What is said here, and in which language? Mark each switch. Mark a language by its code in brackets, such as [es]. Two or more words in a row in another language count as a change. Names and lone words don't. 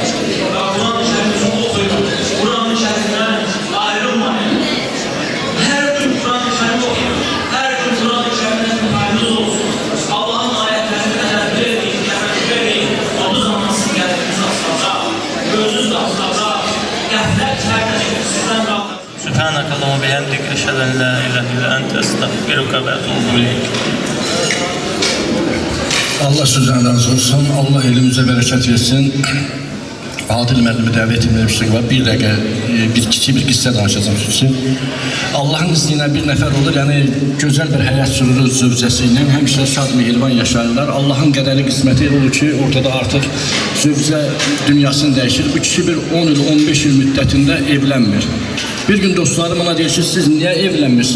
[az] Quran-ı Şərifini oxuyun. Quran-ı Şərifdən ayrılmayın. Hər gün Quran-ı Şərifi oxuyun. Hər gün Quran-ı Şərifdən mühayiniz olsun. Allah'ın ayətlərini tədəbbür edin, təfəkkür edin. O zaman sizin qəlbiniz asılacaq, gözünüz asılacaq, qəflət tərk edin, sizdən qalır. [ar] سبحانك اللهم بحمدك أشهد أن لا إله إلا أنت أستغفرك وأتوب إليك. [tr] Allah sizden razı olsun. Allah elimize bereket versin. [az] Adil müəllimi dəvət etmişdik var. Bir dəqiqə kiçik bir qissə danışacağım sizin. Allahın izni ilə bir nəfər olur, yəni gözəl bir həyat sürür zövcəsi ilə, həmişə şad mehriban yaşayırlar. Allahın qədəri qisməti olur ki, ortada artıq zövcə dünyasını dəyişir. Bu kişi bir 10 il, 15 il müddətində evlənmir. Bir gün dostlarım ona deyir ki, siz niyə evlənmirsiniz?